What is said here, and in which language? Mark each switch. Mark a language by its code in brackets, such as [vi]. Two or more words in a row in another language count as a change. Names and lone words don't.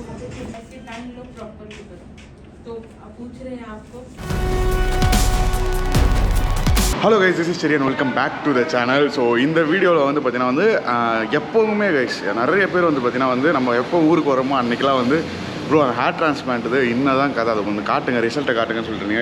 [hi] देखिए ऐसे बैंड लो प्रॉपर की तरह। तो आप पूछ रहे हैं आपको [en] Hello guys, this is Cherian. Welcome back to the channel. [ta] ஸோ இந்த வீடியோவில் வந்து பார்த்தீங்கன்னா வந்து எப்போவுமே கைஸ் நிறைய பேர் வந்து பார்த்தீங்கன்னா வந்து நம்ம எப்போ ஊருக்கு வரோமோ அன்றைக்கெலாம் வந்து ப்ரோ அந்த [en] hair transplant [ta] இன்னும் தான் கதை, அதை வந்து காட்டுங்க, ரிசல்ட்டை காட்டுங்கன்னு சொல்லிட்டுருங்க.